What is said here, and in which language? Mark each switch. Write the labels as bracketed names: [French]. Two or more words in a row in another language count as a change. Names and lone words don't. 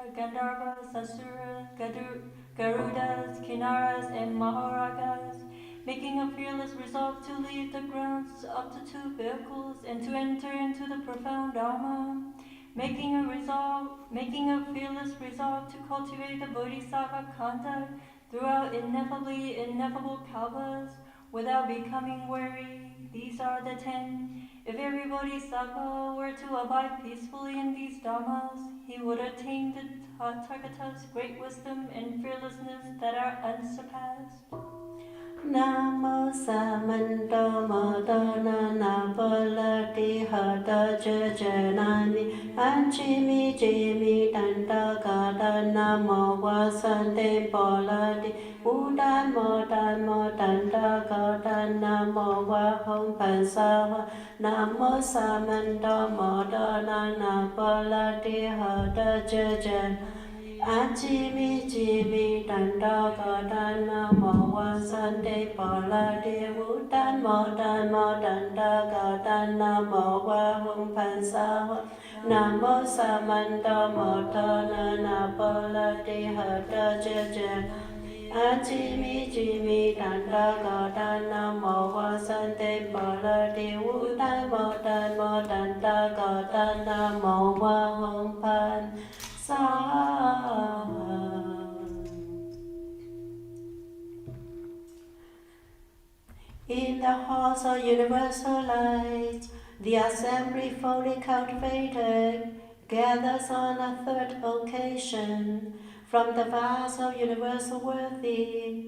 [English] gandharvas, asuras, garudas, kinnaras, and maharagas, making a fearless resolve to leave the grounds up to 2 vehicles and to enter into the profound Dharma, making a fearless resolve to cultivate the bodhisattva conduct throughout ineffable kalpas without becoming weary. These are the 10. If every bodhisattva were to abide peacefully in these dhammas, he would attain the Tathagata's great wisdom and fearlessness that are unsurpassed. [Sanskrit] Namo Samanta Madana Napalati Hata Jajanani Anchimi Jimi Tanta Kata Namo Vasante Polati Udan Modan Modanta Kata Namo Vahom Pansawa Namo Samanta Madana Napalati Hata Jajanani Achimi Jimi Tanda Kadana Mawa Sante Palade Wudan Modan Modanda Kadana Mawa Humpansawa Namo Samanta Modana Napalade Hata Jajan Achimi Jimi Tanda Kadana Mawa Sante Palade Wudan Modan Modanda Kadana Mawa Humpan [English] In the halls of universal light, the assembly fully cultivated gathers on a third occasion from the vast of universal worthy.